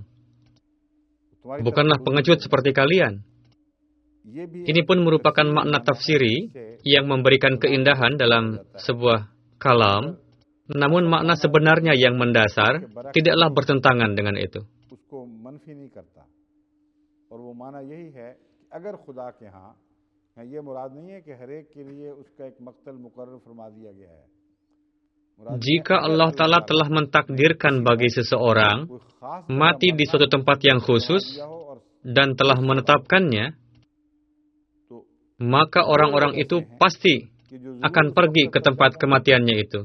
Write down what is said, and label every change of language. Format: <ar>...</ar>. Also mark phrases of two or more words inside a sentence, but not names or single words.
<id>Bukanlah pengecut seperti kalian. Ini pun merupakan makna tafsiri yang memberikan keindahan dalam sebuah kalam, Namun makna sebenarnya yang mendasar tidaklah bertentangan dengan itu.</id> <ur>اس کو منفی نہیں کرتا اور وہ معنیٰ یہی ہے کہ اگر خدا کے یہاں یہ مراد نہیں ہے کہ ہر ایک کے لیے اس کا ایک مقتل مقرر فرما دیا گیا ہے.</ur> <id>Jika</id> <ar>الله تعالى</ar> <id>telah mentakdirkan bagi seseorang mati di suatu tempat yang khusus dan telah menetapkannya, maka orang-orang itu pasti akan pergi ke tempat kematiannya itu.</id>